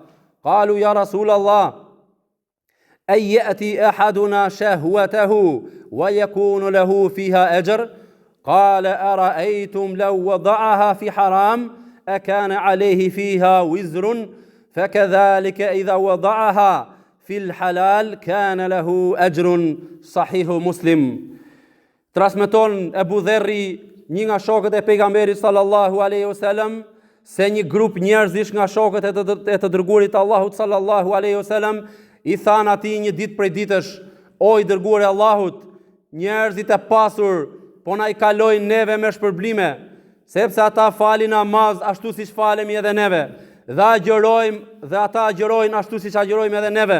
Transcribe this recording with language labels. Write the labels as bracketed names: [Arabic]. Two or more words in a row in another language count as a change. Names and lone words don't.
[Arabic] قالوا يا رسول الله أن يأتي أحدنا شهوته ويكون له فيها أجر؟ قال أرأيتم لو وضعها في حرام أكان عليه فيها وزر؟ فكذلك إذا وضعها في الحلال كان له أجر. صحيح مسلم. [Albanian] Transmeton Abu Dharri, një nga shokët e pejgamberit [Arabic] صلى الله عليه وسلم, [Albanian] se një grup njerëzish nga shokët e të dërguarit Allahut [Arabic] صلى الله عليه وسلم [Albanian] i than atij një ditë prej ditësh: o i dërguari i Allahut, njerëzit e pasur po na i kalojnë neve me shpërblime, sepse ata falin namaz ashtu siç falemi edhe neve, dhe ata agjërojnë ashtu siç agjërojmë edhe neve.